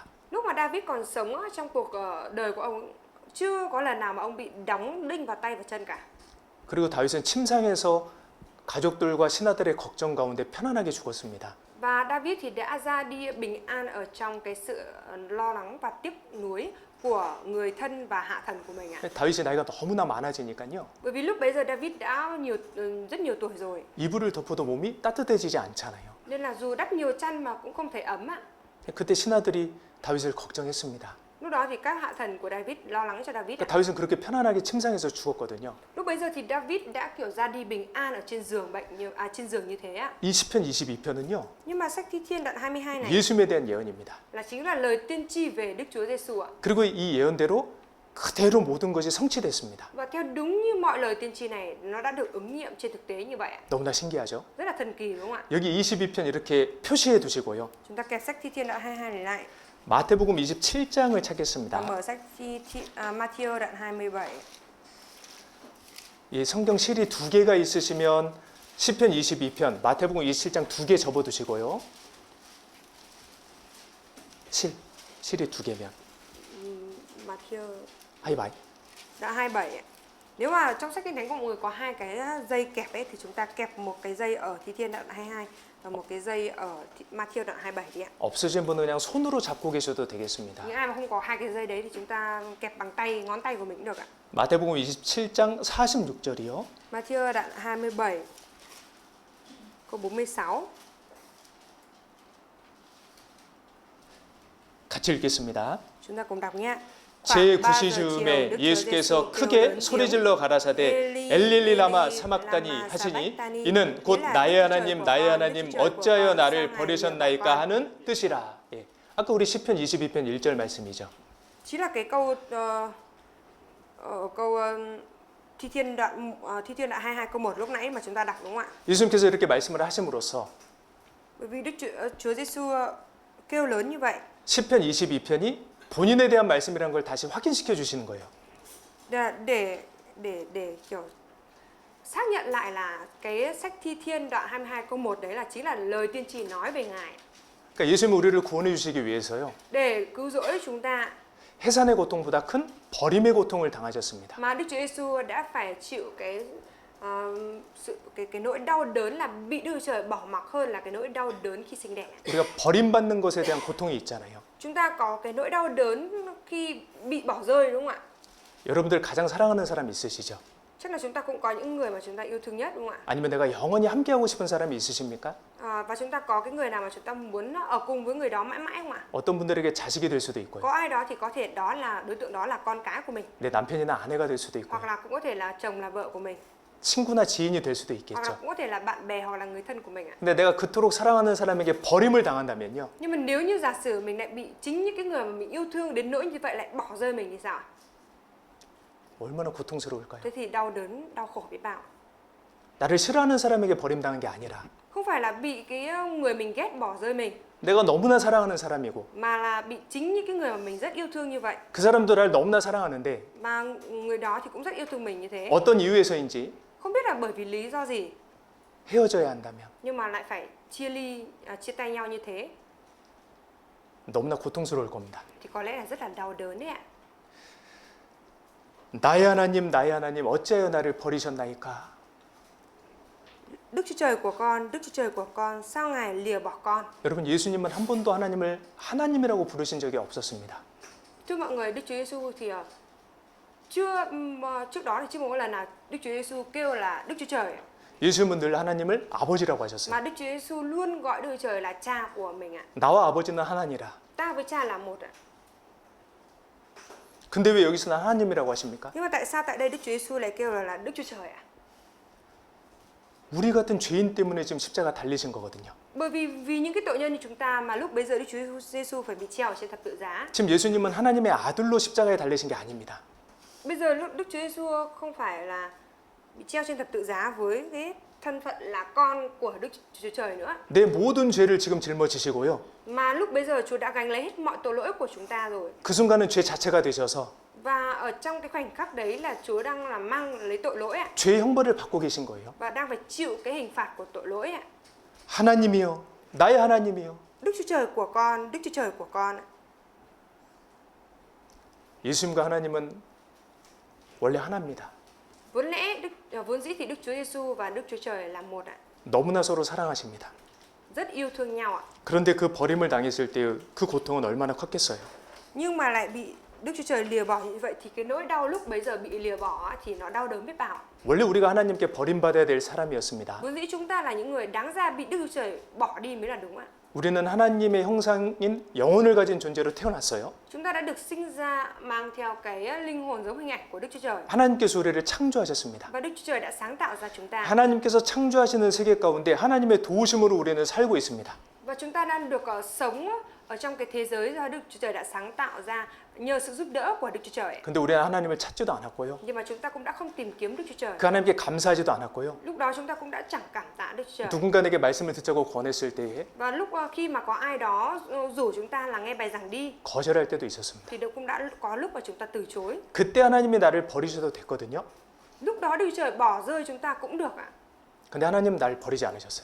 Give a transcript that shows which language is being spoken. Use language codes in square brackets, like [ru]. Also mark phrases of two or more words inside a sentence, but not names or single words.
[vi] Lúc mà David còn sống trong cuộc đời của ông, chưa có lần nào mà ông bị đóng đinh vào tay và chân cả. [ko] 그리고 다윗은 침상에서 가족들과 신하들의 걱정 가운데 편안하게 죽었습니다. [vi] Và David thì đã ra đi bình an ở trong cái sự lo lắng và tiếc nuối của người thân và hạ thần của mình ạ. [ko] 다윗의 나이가 너무나 많아지니까요. [vi] Bởi vì lúc bấy giờ David đã rất nhiều tuổi rồi. [ko] 이불을 덮어도 몸이 따뜻해지지 않잖아요. [vi] Nên là dù đắp nhiều chăn mà cũng không thấy ấm ạ. [ko] 그때 신하들이 다윗을 걱정했습니다. [vi] Lúc đó thì các hạ thần của David lo lắng cho David. [ko] 다윗은 그렇게 편안하게 침상에서 죽었거든요. [vi] Lúc bấy giờ thì David đã kiểu ra đi bình an ở trên giường trên giường như thế ạ. [ko] 이 시편 22편은요. [vi] Nhưng mà sách Thi Thiên đoạn 22 này [ko] 예수님에 대한 예언입니다. [vi] là chính là lời tiên tri về Đức Chúa Giêsu ạ. [ko] 그리고 이 예언대로 그대로 모든 것이 성취됐습니다. [vi] Và theo đúng như mọi lời tiên tri này, nó đã được ứng nghiệm trên thực tế như vậy ạ. [ko] 너무나 신기하죠? [vi] Rất là thần kỳ đúng không ạ? [ko] 여기 22편 이렇게 표시해 두시고요. [vi] Chúng ta kẹp sách Thi Thiên đoạn 22 này lại. [ko] 마태복음 27장을 [vi] Và [ko] 찾겠습니다. [vi] mở sách Matthew đoạn 27. [ko] 이 성경 실이 두 개가 있으시면 시편 22편, 마태복음 27장 두 개 접어 두시고요. 실이 두 개면 Matthew 하이바이. [vi] đoạn 27 ạ. Nếu mà trong sách kinh thánh của mọi người có hai cái dây kẹp ấy thì chúng ta kẹp một cái dây ở Thi Thiên đoạn 22 và một cái dây ở Matthew đoạn 27 đi ạ. [ko] 없으신 분은 그냥 손으로 잡고 계셔도 되겠습니다. [vi] Những ai mà không có hai cái dây đấy thì chúng ta kẹp bằng tay, ngón tay của mình cũng được ạ. [ko] 마태복음 27장 46절이요. [vi] Matthew đoạn 27 câu 46. [ko] 같이 읽겠습니다. [vi] Chúng ta cùng đọc nhé. [ko] 제9시즈음에 예수께서 크게 소리질러 가라사대 엘릴리 라마 사막다니 하시니 이는 곧 나의 하나님 어찌하여 나를 버리셨나이까 하는 뜻이라. 예. 아까 우리 시편 22편 1절 말씀이죠. [vi] Chính là cái câu Thi Thiên đoạn 22 câu 1 lúc nãy mà chúng ta đọc đúng không ạ? [ko] 예수님께서 이렇게 말씀을 하심으로써 [vi] Bởi vì Chúa Giêsu kêu lớn như vậy. [ko] 시편 22편이 본인에 대한 말씀이라는 걸 다시 확인시켜 주시는 거예요. [vi] Để kiểu xác nhận lại là cái sách Thi Thiên đoạn 22 câu 1 đấy là chính là lời tiên tri nói về Ngài. [ko] 그러니까 예수님은 우리를 구원해 주시기 위해서요. [vi] Để cứu rỗi chúng ta. [ko] 해산의 고통보다 큰 버림의 고통을 당하셨습니다. [vi] Mà Đức Chúa Giêsu đã phải chịu cái nỗi đau đớn là bị Đức Chúa Trời bỏ mặc hơn là cái nỗi đau đớn khi sinh đẻ. [ko] 우리가 버림받는 것에 대한 고통이 있잖아요. [vi] Chúng ta có cái nỗi đau đớn khi bị bỏ rơi đúng không ạ? [ko] 여러분들 가장 사랑하는 사람 있으시죠? [vi] Chắc là chúng ta cũng có những người mà chúng ta yêu thương nhất đúng không ạ? [ko] 아니면 내가 영원히 함께하고 싶은 사람이 있으십니까? [vi] Và chúng ta có cái người nào mà chúng ta muốn ở cùng với người đó mãi mãi không ạ? [ko] 어떤 분들에게 자식이 될 수도 있고요. [vi] Có ai đó thì có thể đó là đối tượng đó là con cái của mình. [ko] 내 남편이나 아내가 될 수도 있고요. [vi] Hoặc là cũng có thể là chồng là vợ của mình. [ko] 친구나 지인이 될 수도 [vi] Hoặc là [ko] 있겠죠. [vi] cũng có thể là bạn bè hoặc là người thân của mình ạ. [ko] 근데 내가 그토록 사랑하는 사람에게 버림을 당한다면요. [vi] Nhưng mà nếu như giả sử mình lại bị chính những cái người mà mình yêu thương đến nỗi như vậy lại bỏ rơi mình thì sao? [ko] 얼마나 고통스러울까요? [vi] Thế thì đau đớn, đau khổ biết bao. [ko] 나를 싫어하는 사람에게 버림당한 게 아니라 [vi] Không phải là bị cái người mình ghét bỏ rơi mình, [ko] 내가 너무나 사랑하는 사람이고 [vi] mà là bị chính những cái người mà mình rất yêu thương như vậy. [ko] 그 사람도 나를 너무나 사랑하는데 [vi] Mà người đó thì cũng rất yêu thương mình như thế. [ko] 어떤 이유에서인지 [vi] Không biết là bởi vì lý do gì, [ko] 헤어져야 한다면 [vi] nhưng mà lại phải chia tay nhau như thế [ko] 너무나 고통스러울 겁니다. [vi] thì có lẽ là rất là đau đớn đấy ạ. [ko] 나의 하나님 어찌하여 나를 버리셨나이까? [vi] Đức Chúa Trời của con, sao Ngài lìa bỏ con? [ko] 여러분 예수님은 한 번도 하나님을 하나님이라고 부르신 적이 없었습니다. [vi] Thưa mọi người, Đức Chúa Giêsu thì trước đó thì chưa một lần nào Đức Chúa Giêsu kêu là Đức Chúa Trời. [ko] 예수님은 늘 하나님을 아버지라고 하셨어요. [vi] Mà Đức Chúa Giêsu luôn gọi Đức Chúa Trời là cha của mình ạ. [ko] 나와 아버지는 하나니라. [vi] Ta với cha là một ạ. [ko] 근데 왜 여기서는 하나님이라고 하십니까? [vi] Nhưng mà tại sao tại đây Đức Chúa Giêsu lại kêu là Đức Chúa Trời ạ? [ko] 우리 같은 죄인 때문에 지금 십자가 달리신 거거든요. [vi] Bởi vì những cái tội nhân như chúng ta mà lúc bấy giờ Đức Chúa Giêsu phải bị treo trên thập tự giá. [ko] 지금 예수님은 하나님의 아들로 십자가에 달리신 게 아닙니다. [vi] Bây giờ Đức Chúa Giêsu không phải là bị treo trên thập tự giá với cái thân phận là con của Đức Chúa Trời nữa. [ko] 내 모든 죄를 지금 짊어지시고요. [vi] Mà lúc bấy giờ Chúa đã gánh lấy hết mọi tội lỗi của chúng ta rồi. [ko] 그 순간은 죄 자체가 되셔서 [vi] Và ở trong cái khoảnh khắc đấy là Chúa đang là mang lấy tội lỗi ạ. [ko] 죄의 형벌을 받고 계신 거예요. [vi] Và đang phải chịu cái hình phạt của tội lỗi ạ. [ko] 하나님이요, 나의 하나님이요. [vi] Đức Chúa Trời của con, Đức Chúa Trời của con ạ. [ko] 예수님과 하나님은 원래 하나입니다. [vi] Vốn dĩ thì Đức Chúa Giêsu và Đức Chúa Trời là một ạ. [ko] 너무나 서로 사랑하십니다. [vi] Rất yêu thương nhau ạ. [ko] 그런데 그 버림을 당했을 때 그 고통은 얼마나 컸겠어요. [vi] Nhưng mà lại bị Đức Chúa Trời lìa bỏ như vậy thì cái nỗi đau lúc bấy giờ bị lìa bỏ thì nó đau đớn biết bao. [ko] 원래 우리가 하나님께 버림받아야 될 사람이었습니다. [vi] Vốn dĩ chúng ta là những người đáng ra bị Đức Chúa Trời bỏ đi mới là đúng ạ. [ko] 우리는 하나님의 형상인 영혼을 가진 존재로 태어났어요. [vi] Chúng ta đã được sinh ra mang theo cái linh hồn giống hình ảnh của Đức Chúa Trời. [ko] 하나님께서 우리를 창조하셨습니다. [vi] Và Đức Chúa Trời đã sáng tạo ra chúng ta. [ko] 하나님께서 창조하시는 세계 가운데 하나님의 도우심으로 우리는 살고 있습니다. [vi] Và chúng ta đang được sống ở trong cái thế giới do Đức Chúa Trời đã sáng tạo ra nhờ sự giúp đỡ của Đức Chúa Trời. [ko] 근데 우리는 하나님을 찾지도 않았고요. [vi] Nhưng mà chúng ta cũng đã không tìm kiếm Đức Chúa Trời. [ko] 그 하나님께 감사하지도 않았고요. [vi] Lúc đó chúng ta cũng đã chẳng cảm tạ Đức Chúa Trời. [ko] 누군가에게 말씀을 듣자고 권했을 때에 [vi] Và lúc khi mà có ai đó rủ chúng ta là nghe bài giảng đi [ko] 거절할 때도 있었습니다. [vi] thì cũng đã có lúc mà chúng ta từ chối. [ko] 그때 하나님이 나를 버리셔도 됐거든요. [vi] Lúc đó Đức Chúa Trời bỏ rơi chúng ta cũng được ạ. [ko] 근데 하나님은 날 버리지 않으셨어요.